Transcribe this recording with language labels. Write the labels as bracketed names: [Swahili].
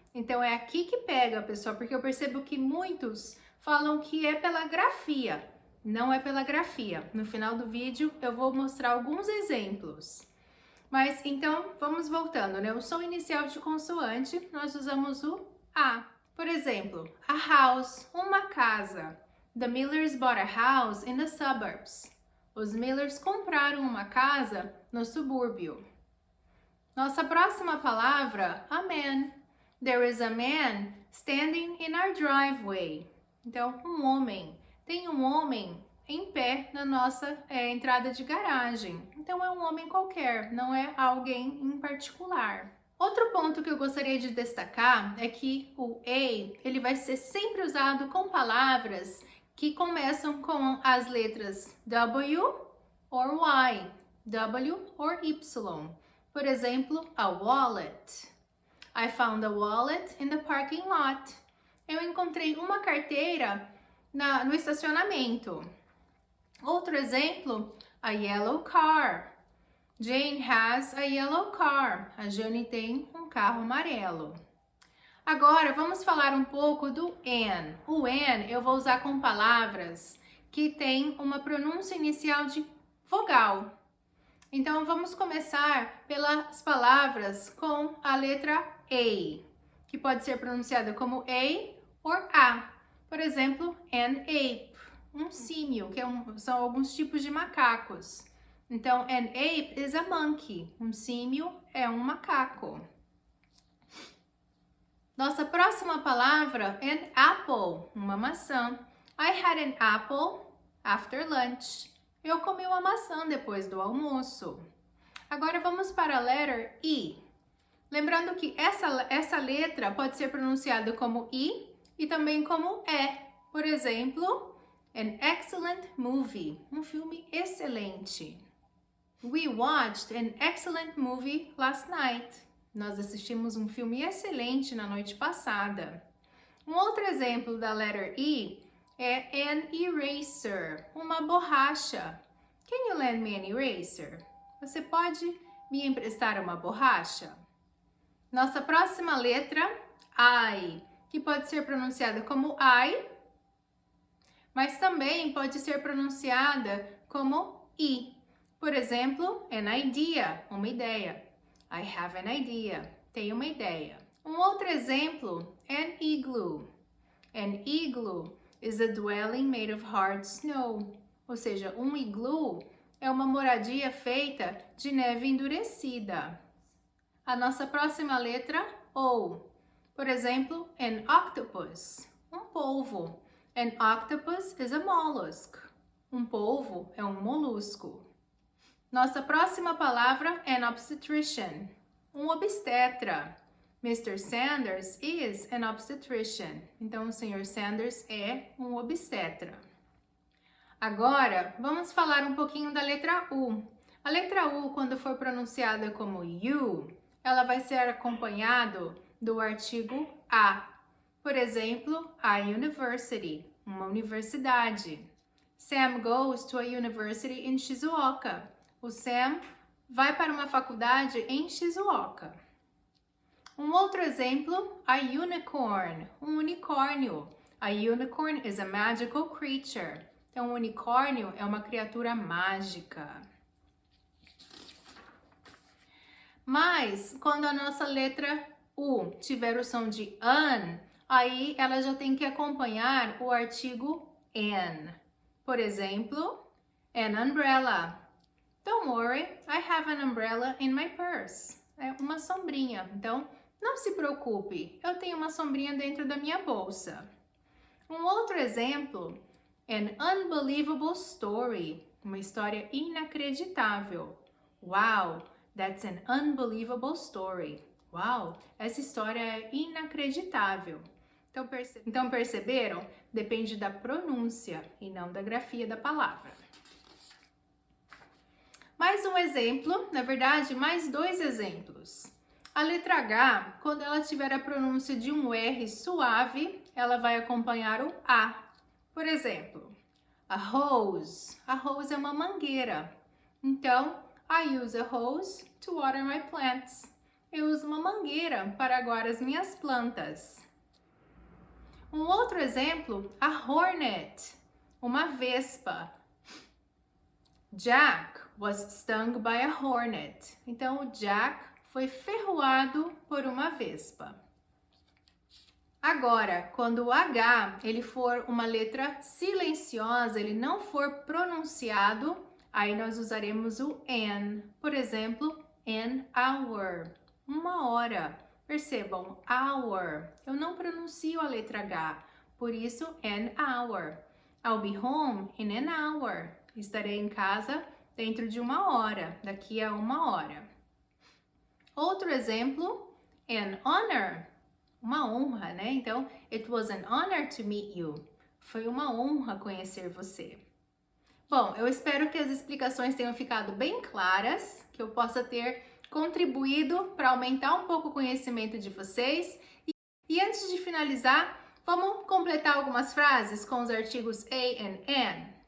[Portuguese] Então é aqui que pega, pessoal, porque eu percebo que muitos falam que é pela grafia. Não é pela grafia. No final do vídeo eu vou mostrar alguns exemplos. Mas então vamos voltando, né? O som inicial de consoante, nós usamos o a. Por exemplo, a house, uma casa. [English] The Millers bought a house in the suburbs. [Portuguese] Os Millers compraram uma casa no subúrbio. Nossa próxima palavra, a man. [English] There is a man standing in our driveway. [Portuguese] Então, um homem. Tem um homem em pé na nossa entrada de garagem. Então, é um homem qualquer, não é alguém em particular. Outro ponto que eu gostaria de destacar é que o a, ele vai ser sempre usado com palavras que começam com as letras W or Y, W or Y. Por exemplo, a wallet. [English] I found a wallet in the parking lot. [Portuguese] Eu encontrei uma carteira no estacionamento. Outro exemplo, [English] a yellow car. Jane has a yellow car. [Portuguese] A Jane tem um carro amarelo. Agora, vamos falar um pouco do N. O N eu vou usar com palavras que têm uma pronúncia inicial de vogal. Então, vamos começar pelas palavras com a letra A, que pode ser pronunciada como A ou A. Por exemplo, an ape, um símio, que são alguns tipos de macacos. Então, [English] an ape is a monkey. [Portuguese] Um símio é um macaco. Nossa próxima palavra, an apple, uma maçã. [English] I had an apple after lunch. [Portuguese] Eu comi uma maçã depois do almoço. Agora vamos para a letra I. Lembrando que essa letra pode ser pronunciada como I e também como E. Por exemplo, an excellent movie, um filme excelente. [English] We watched an excellent movie last night. [Portuguese] Nós assistimos um filme excelente na noite passada. Um outro exemplo da letra I é an eraser, uma borracha. [English] Can you lend me an eraser? [Portuguese] Você pode me emprestar uma borracha? Nossa próxima letra, I, que pode ser pronunciada como I, mas também pode ser pronunciada como I. Por exemplo, an idea, uma ideia. [English] I have an idea. [Portuguese] Tenho uma ideia. Um outro exemplo, an igloo. [English] An igloo is a dwelling made of hard snow. [Portuguese] Ou seja, um igloo é uma moradia feita de neve endurecida. A nossa próxima letra, O. Por exemplo, an octopus, um polvo. [English] An octopus is a mollusk. [Portuguese] Um polvo é um molusco. Nossa próxima palavra, an obstetrician, um obstetra. [English] Mr. Sanders is an obstetrician. [Portuguese] Então, o Sr. Sanders é um obstetra. Agora, vamos falar um pouquinho da letra U. A letra U, quando for pronunciada como you, ela vai ser acompanhado do artigo a. Por exemplo, a university, uma universidade. [English] Sam goes to a university in Shizuoka. [Portuguese] O Sam vai para uma faculdade em Shizuoka. Um outro exemplo, a unicorn, um unicórnio. [English] A unicorn is a magical creature. [Portuguese] Então, um unicórnio é uma criatura mágica. Mas, quando a nossa letra U tiver o som de an, aí ela já tem que acompanhar o artigo an. Por exemplo, an umbrella. [English] Don't worry, I have an umbrella in my purse. [Portuguese] É uma sombrinha. Então, não se preocupe, eu tenho uma sombrinha dentro da minha bolsa. Um outro exemplo, an unbelievable story. Uma história inacreditável. [English] Wow, that's an unbelievable story. [Portuguese] Wow, essa história é inacreditável. Então perceberam? Depende da pronúncia e não da grafia da palavra. Mais um exemplo, na verdade, mais dois exemplos. A letra H, quando ela tiver a pronúncia de um R suave, ela vai acompanhar o A. Por exemplo, a hose. A hose é uma mangueira. [English] Então, I use a hose to water my plants. [Portuguese] Eu uso uma mangueira para aguar as minhas plantas. Um outro exemplo, a hornet, uma vespa. [English] Jack was stung by a hornet. [Portuguese] Então, o Jack foi ferroado por uma vespa. Agora, quando o H ele for uma letra silenciosa, ele não for pronunciado, aí nós usaremos o an. Por exemplo, an hour, uma hora. Percebam, hour. Eu não pronuncio a letra H, por isso an hour. [English] I'll be home in an hour. [Portuguese] Estarei em casa dentro de uma hora, daqui a uma hora. Outro exemplo, an honor, uma honra, né? [English] Então, it was an honor to meet you. [Portuguese] Foi uma honra conhecer você. Bom, eu espero que as explicações tenham ficado bem claras, que eu possa ter contribuído para aumentar um pouco o conhecimento de vocês. E antes de finalizar, vamos completar algumas frases com os artigos a and an.